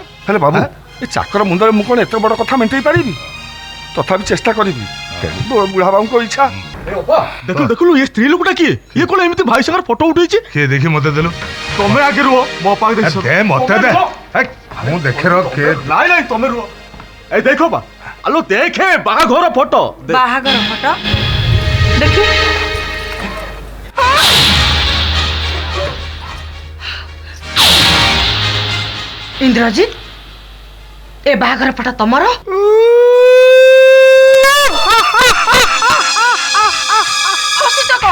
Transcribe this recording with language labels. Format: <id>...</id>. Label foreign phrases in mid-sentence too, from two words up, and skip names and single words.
<or>ହେଲେ ବାବୁ, ଏ ଚାକର ମୁଣ୍ଡରେ ମୁଁ କ'ଣ ଏତେ ବଡ଼ କଥା ମେଣ୍ଟେଇ ପାରିବି? ତଥାପି ଚେଷ୍ଟା କରିବି। ବୁଢ଼ା ବାବୁଙ୍କ ଇଚ୍ଛା। ଦେଖିଲୁ ଦେଖିଲୁ, ଏ ସ୍ତ୍ରୀ ଲୋକଟା କିଏ? ଇଏ କ'ଣ ଏମିତି ଭାଇ ସାଙ୍ଗରେ ଫଟୋ ଉଠେଇଛି? କିଏ ଦେଖି ମତେ ଦେଲୁ। ତମେ ଆଗେ ରୁହ, ମୋ ପାଖ ଦେଖ। ମତେ ଦେ, ମୁଁ ଦେଖେ ର। ନାଇଁ ନାଇଁ, ତମେ ରୁହ। ଏଇ ଦେଖୋ ବା, ଆଲୋ ଦେଖେ ବାହାଘର ଫଟୋ। ବାହାଘର ଫଟୋ ଦେଖି। ଇନ୍ଦ୍ରଜିତ, ଏ ବାହାଘର ଫଟୋ ତମର? ହସୁଛ କଣ?</or>